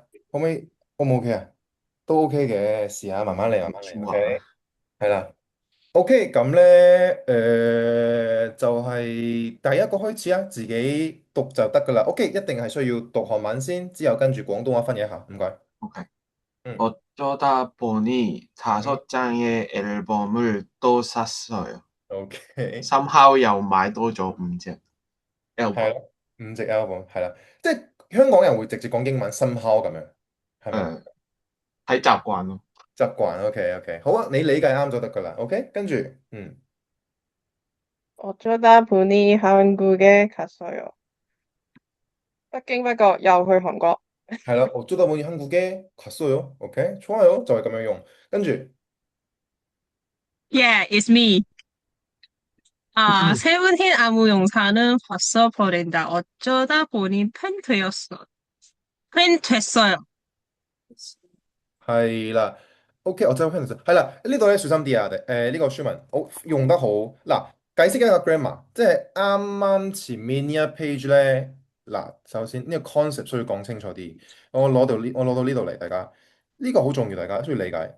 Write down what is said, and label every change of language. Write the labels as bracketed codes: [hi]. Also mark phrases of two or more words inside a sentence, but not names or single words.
[yue] 可唔可以？O 唔 OK 啊？都 OK 嘅，試下慢慢嚟，慢慢嚟。 [ko] 좋아. [yue] OK，係啦。OK，咁咧，就係第一個開始啊，自己讀就得噶啦。OK，一定係需要讀韓文先，之後跟住廣東話翻譯一下，唔該。 [ko] 오케이. 嗯 어쩌다 보니 嗯 5장의 앨범을 또 샀어요. [yue] ，OK， somehow 又買多咗5隻係 album。咯，5隻 album 係啦，即係香港人會直接講英文 somehow 咁樣，係咪？誒，睇習慣咯。習慣，OK OK，好啊，你理解啱就得噶啦，OK，跟住，嗯， 어쩌다 보니 한국에 갔어요. 不經不覺又去韓國。係啦， [ko] 어쩌다 보니 한국에 갔어요， [yue] OK， 좋아요，就係咁樣用，跟住， [en] Yeah, it's me. [ko] 세븐틴 안무 영상은 봤어 버린다. 어쩌다 보니 팬 됐어요. [yue] 係啦，OK，我真係聽到，係啦，呢度咧小心啲啊，呢個書文好用得好。嗱，解釋一個 grammar，即係啱啱前面呢一 page 咧，嗱，首先呢個 concept 需要講清楚啲。我攞到呢度嚟，大家呢個好重要，大家需要理解。